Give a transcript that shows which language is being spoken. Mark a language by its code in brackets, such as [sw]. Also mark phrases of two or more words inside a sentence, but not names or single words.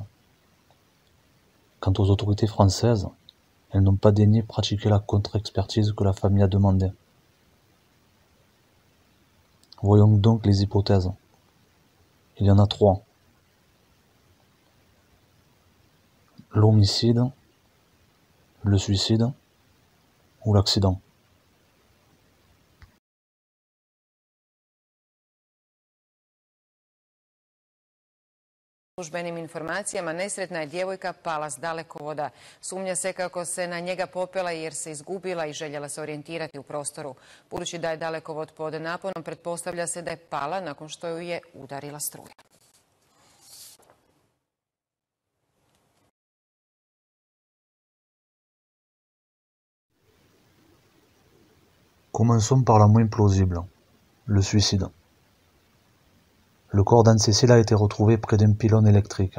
[fr] Quant aux autorités françaises, elles n'ont pas daigné pratiquer la contre-expertise que la famille a demandée. Voyons donc les hypothèses. Il y en a 3. L'homicide, le suicide ou l'accident. [hr] Službenim informacijama, nesretna je djevojka pala s dalekovoda. Sumnja se kako se na njega popela jer se izgubila i željela se orijentirati u prostoru. Budući da je dalekovod pod naponom, pretpostavlja se da je pala nakon što ju je udarila struja. [fr] Commençons par la moins plausible, le suicide. Le corps d'Anne-Cécile a été retrouvé près d'un pylône électrique.